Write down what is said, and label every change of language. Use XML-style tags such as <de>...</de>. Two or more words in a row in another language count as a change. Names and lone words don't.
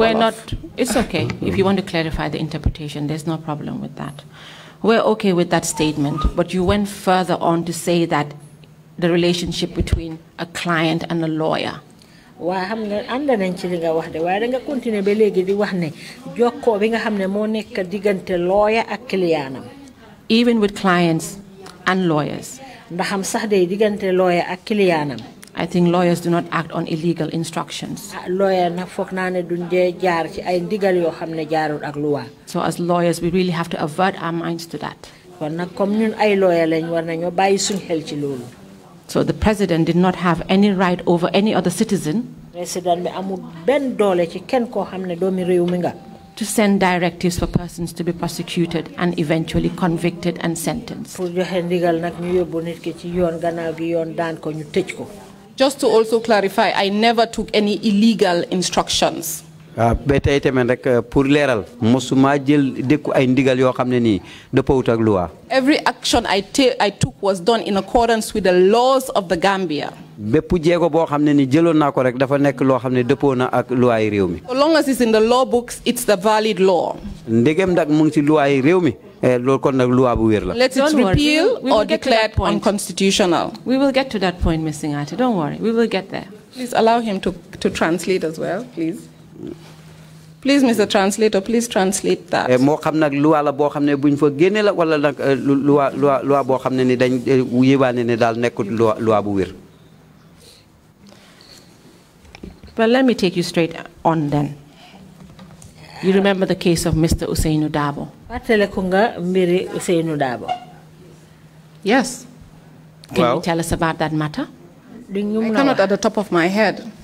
<en>We're not, it's okay. If you want to clarify the interpretation, there's no problem with that. We're okay with that statement, but you went further on to say that the relationship between a client and a lawyer.</en> <wo>waa xam nga ànd nañ ci li nga wax de waaye da nga continuer ba léegi di wax ne jokkoo bi nga xam ne moo nekk diggante lawyer ak clientam.</wo> <en>Even with clients and lawyers.</en> <wo>Ndaxam sax de diggante lawyer ak clientam.</wo> <en>I think lawyers do not act on illegal instructions.</en> <wo>Lawyer nag foog naa ne duñ dee jaar ci ay ndigal yoo xam ne jaarul ak luwa.</wo> <en>So as lawyers, we really have to avert our minds to that.</en> <wo>Kon nag comme ñun ay lawyer lañ war nañoo bàyyi suñ xel ci loolu.</wo> <en>So the president did not have any right over any other citizen</en> <wo>President bi amul benn doole ci kenn koo xam ne doomi réew mi nga.</wo> <en>to send directives for persons to be prosecuted and eventually convicted and sentenced.</en> <wo>Pour joxe ndigal nag ñu yóbbu nit ki ci yoon gannaaw gi yoon daan ko ñu tëj ko.</wo> <en>Just to also clarify, I never took any illegal instructions.</en> <wo>pour leeral mosuma jël dekku ay ndigal yoo xam ne nii dëppawut ak loi.</wo> <en>Every action I took was done in accordance with the laws of the Gambia.</en> <wo>bépp jéego boo xam ne ni jëloon naa ko rek dafa nekk loo xam ne dëppoo na ak loi yi réew mi.</wo> <en>So long as it's in the law books, it's the valid law.</en> <wo>ndegem nag mu ngi ci loi yi réew mi loolu kon nag loi bu wér la.</wo> <en>Let it repeal or declared unconstitutional. We will get to that point, Ms. Singhateh. Don't worry. We will get there. Please allow him to translate as well, please. Please, Mr. Translator, please translate that.</en> <wo>moo xam nag loi la boo xam ne buñ fa génne la wala nag loi boo xam ne ni dañ yébaane ne daal nekkul loi bu wér.</wo> <en>Well, let me take you straight on then. You remember the case of Mr. Ousseynou Dabo? Yes. Can you tell us about that matter? I cannot at the top of my head.</en>